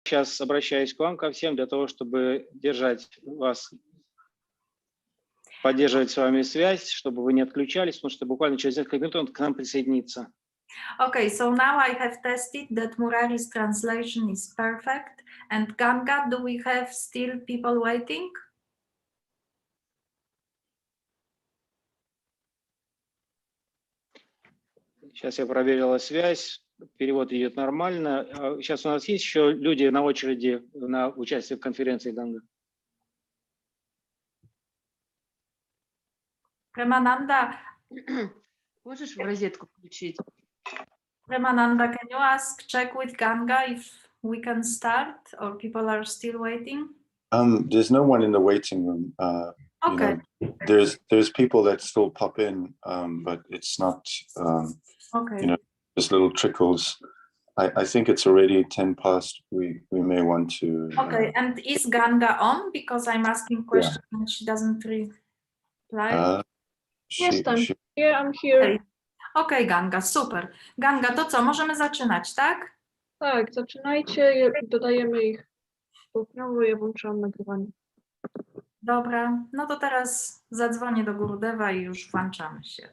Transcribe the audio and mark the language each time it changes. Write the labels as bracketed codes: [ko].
[ru] сейчас обращаюсь к вам, ко всем, для того, чтобы держать вас, поддерживать с вами связь, чтобы вы не отключались, потому что буквально через несколько минут он к нам присоединится. [en] Okay, so now I have tested that Murari's translation is perfect. And Ganga, do we have still people waiting? [ru] Сейчас я проверила связь, перевод идет нормально. Сейчас у нас есть еще люди на очереди на участие в конференции, Ганга? [en] Premananda, [ru] Можешь в розетку включить? [en] Premananda, can you check with Ganga if we can start or people are still waiting? There's no one in the waiting room. Okay. You know, there's people that still pop in, but it's not, Okay. you know, just little trickles. I think it's already 10 past. We may want to. Okay, and is Ganga on? Because I'm asking questions and she doesn't reply. Yes, I'm here. Okay, Ganga, super. [pl] Ganga, to co, możemy zaczynać, tak? Tak, zaczynajcie, dodajemy ich po prawo, ja włączam nagrywanie. Dobra, no to teraz zadzwonię do Gurudewa i już włączamy się.